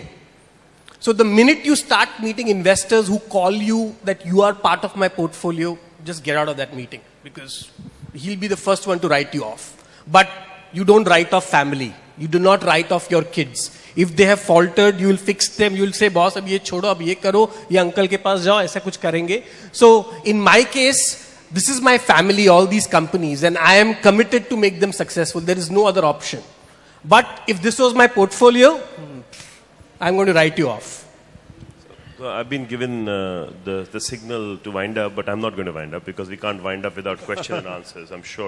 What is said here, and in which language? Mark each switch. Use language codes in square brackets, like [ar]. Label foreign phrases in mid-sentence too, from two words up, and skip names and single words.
[en] So the minute you start meeting investors who call you that you are part of my portfolio, just get out of that meeting, because he'll be the first one to write you off. But you don't write off family. You do not write off your kids. If they have faltered, you will fix them. You will say, [hi] boss, अब ये छोड़ो, अब ये करो, ये uncle के पास जाओ, ऐसा कुछ करेंगे. [en] So in my case, this is my family, all these companies, and I am committed to make them successful. There is no other option. But if this was my portfolio, I'm going to write you off. So I've been given the signal to wind up, but I'm not going to wind up because we can't wind up without questions and answers, I'm sure.